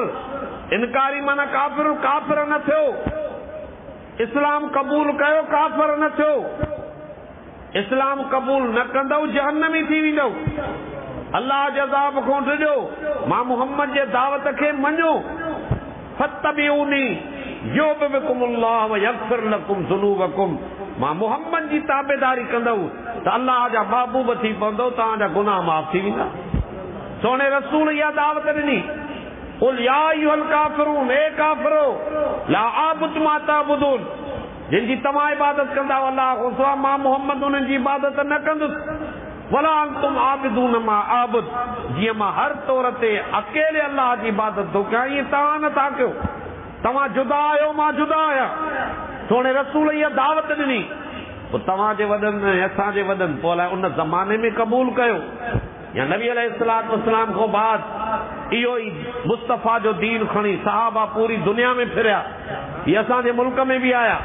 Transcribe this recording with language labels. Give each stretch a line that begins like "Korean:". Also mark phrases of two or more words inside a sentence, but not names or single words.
Sindhi: इनकारी माना काफ़िर, काफ़िर न थियो। इस्लाम क़बूल कयो, काफ़िर न थियो। इस्लाम क़बूल न कंदव जहन्नमी थी वेंदव। अल्लाह जे अज़ाब खां डिॼो, मां मुहम्मद जे दावत खे मञो।
Arabic: فاتبعوني يحببكم الله ويغفر لكم ذنوبكم.
Sindhi: मां मुहम्मद जी ताबेदारी कंदव त अल्लाह जा महबूब थी पवंदव, तव्हांजा गुनाह माफ़ थी वेंदा। सोने रसूल इहा दावत ॾिनी,
Arabic: قل يا أيها الكافرون,
Sindhi: ए काफ़िरो,
Arabic: لا أعبد ما تعبدون,
Sindhi: जिन जी तव्हां इबादत कंदा अल्लाह खां सवाइ, मां मुहम्मद उन्हनि जी इबादत न कंदुसि।
Arabic: ولا أنتم عابدون ما أعبد,
Sindhi: जीअं मां हर तौर ते अकेले अल्लाह जी इबादत थो कयां, ईअं तव्हां नथा कयो। तव्हां जुदा आहियो, मां जुदा आहियां। सोने रसूल इहा दावत ॾिनी, पोइ तव्हांजे वॾनि ऐं असांजे वॾनि पोइ अलाए उन ज़माने में क़बूल कयो या नबी
Arabic: अलैहिस्सलातु वस्सलाम
Sindhi: खां बाद इहो ई मुस्तफ़ा जो दीन खणी सहाबा पूरी दुनिया में फिरिया, हीअ असांजे मुल्क में बि आया।